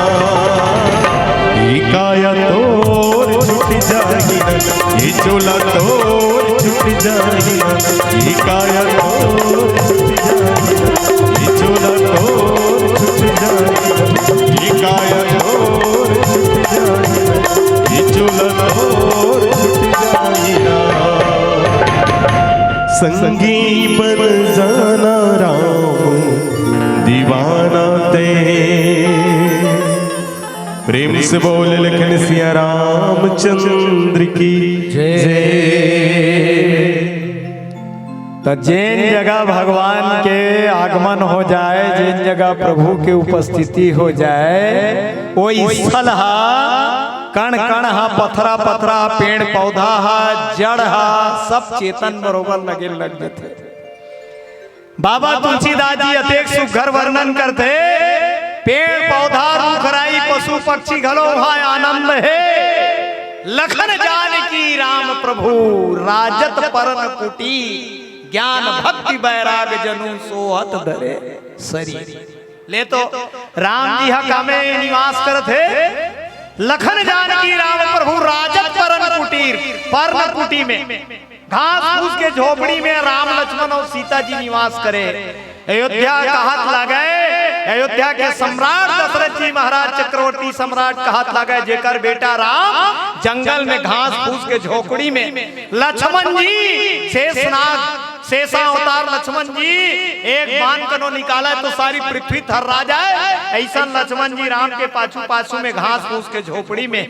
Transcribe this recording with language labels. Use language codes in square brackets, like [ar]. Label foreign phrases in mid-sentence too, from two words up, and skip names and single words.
[hne] ये काया तोर छूट जाहिना ये चोला तोर छूट जाहिना ये काया तोर छूट जाहिना ये चोला तोर छूट जाहिना ये काया तोर छूट जाहिना ये चोला तोर छूट जाहिना संगी बन जाना राम दीवाना ते प्रेम से बोले लखन सिया रामचंद्र की जय। तो जिन जगह भगवान के आगमन हो जाए, जिन जगह प्रभु की उपस्थिति हो जाए, वो स्थल हा, कण कण हा, पथरा पथरा, पेड़ पौधा हा, जड़ हा, सब चेतन बरोबर लगे लग जाते। बाबा तुलसीदास जी अतेक सुघर वर्णन करते, पेड़ पौधा रूखराई पशु पक्षी घलो वहाँ आनंद है। [awa] लखन जानकी राम प्रभु राजत परन कुटी, ज्ञान भक्ति बैराग जनु सोहत धरे शरीर। [hne] ले तो राम जी हा में निवास करते, [awa] लखन जानकी राम प्रभु राजत परन कुटीर, [hne] पर्ण कुटी में घास फूस के झोपड़ी में राम लक्ष्मण और सीता जी निवास करे। अयोध्या का हाथ लगे, अयोध्या के सम्राट दशरथ जी महाराज चक्रवर्ती सम्राट का हाथ लगे, जेकर बेटा राम जंगल में घास फूस के झोपड़ी में, लक्ष्मण जी शेषनाग शेषा अवतार लक्ष्मण जी एक बाण कनो निकाला तो सारी पृथ्वी थर्रा जाए, ऐसा लक्ष्मण जी राम के पाछू पाछू में घास फूस के झोपड़ी में।